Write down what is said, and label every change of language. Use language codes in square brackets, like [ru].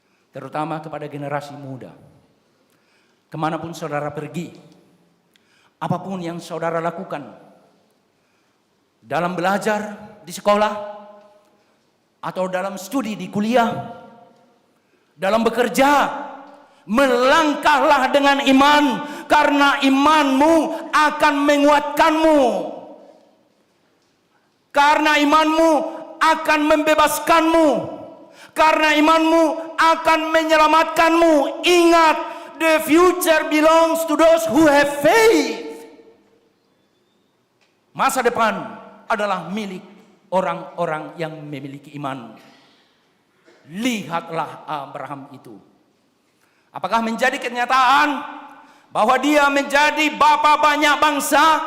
[id] Terutama kepada generasi muda, kemanapun saudara pergi, apapun yang saudara lakukan, dalam belajar di sekolah, atau dalam studi di kuliah, dalam bekerja, melangkahlah dengan iman, karena imanmu akan menguatkanmu. Karena imanmu akan membebaskanmu. Karena imanmu akan menyelamatkanmu. Ingat, [en] the future belongs to those who have faith. [id] Masa depan adalah milik orang-orang yang memiliki iman. Lihatlah Abraham itu. Apakah menjadi kenyataan bahwa dia menjadi bapa banyak bangsa?